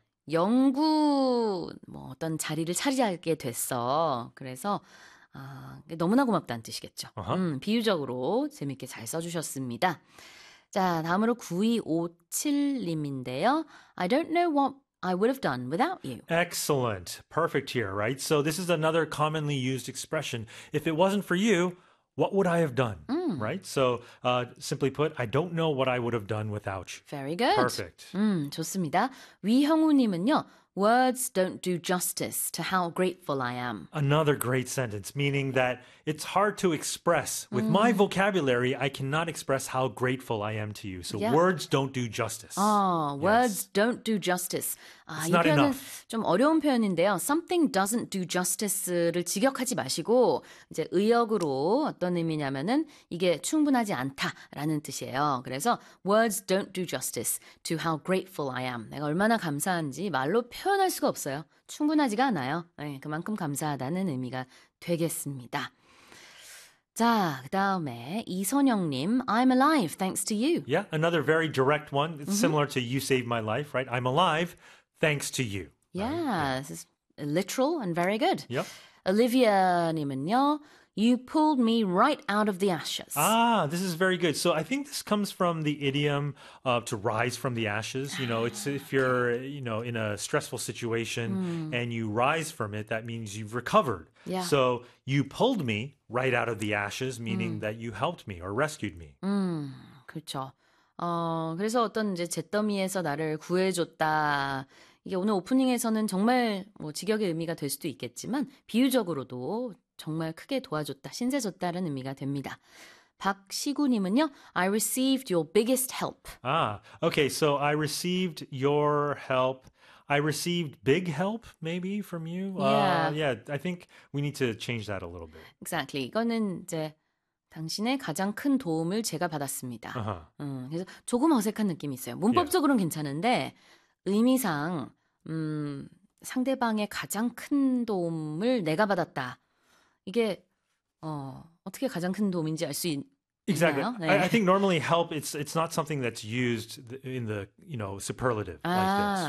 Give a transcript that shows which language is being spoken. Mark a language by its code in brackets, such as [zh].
[ko] 영구 뭐 어떤 자리를 차지하게 됐어. 그래서 너무나 고맙다는 뜻이겠죠. 비유적으로 재밌게 잘 써주셨습니다. 자, 다음으로 9257님인데요. [en] I don't know what I would have done without you. Excellent. Perfect here, right? So this is another commonly used expression. If it wasn't for you, what would I have done? Right? So simply put, I don't know what I would have done without you. Very good. Perfect. [ko] 좋습니다. [en] 위형우님은요, Words don't do justice to how grateful I am. Another great sentence, meaning that it's hard to express. With my vocabulary, I cannot express how grateful I am to you. So Yep. words don't do justice. Oh, words don't do justice. It's [ko] 이 [en] not [ko] 표현은 [en] enough. [ko] 좀 어려운 표현인데요. [en] Something doesn't do justice [ko] 를 직역하지 마시고 이제 의역으로 어떤 의미냐면은 이게 충분하지 않다라는 뜻이에요. 그래서 [en] words don't do justice to how grateful I am. [ko] 내가 얼마나 감사한지 말로 표현할 수가 없어요. 충분하지가 않아요. 네, 그만큼 감사하다는 의미가 되겠습니다. 자, 그다음에 [en] 이선영님, I'm alive thanks to you. Yeah, another very direct one. It's similar to you saved my life, right? I'm alive. Thanks to you, right? Yeah, Yeah. this is literal and very good. Yep. Olivia님은요, you pulled me right out of the ashes. Ah, this is very good. So I think this comes from the idiom of to rise from the ashes. You know, it's if Okay. you're, in a stressful situation and you rise from it, that means you've recovered. Yeah. So you pulled me right out of the ashes, meaning that you helped me or rescued me. [ko] 그렇죠. 그래서 어떤 이제 잿더미에서 나를 구해줬다. 이게 오늘 오프닝에서는 정말 뭐 직역의 의미가 될 수도 있겠지만 비유적으로도 정말 크게 도와줬다, 신세 줬다라는 의미가 됩니다. [en] 박시구님은요, I received your biggest help. 아, okay. So I received your help. I received big help, maybe, from you. Yeah. Yeah, I think we need to change that a little bit. Exactly. [ko] 이거는 이제 당신의 가장 큰 도움을 제가 받았습니다. 그래서 조금 어색한 느낌이 있어요. 문법적으로는 괜찮은데 의미상 상대방의 가장 큰 도움을 내가 받았다. 이게 어떻게 가장 큰 도움인지 알수 있나요? [en] Exactly. [ko] 네. [en] I think normally help it's not something that's used in the, superlative like this,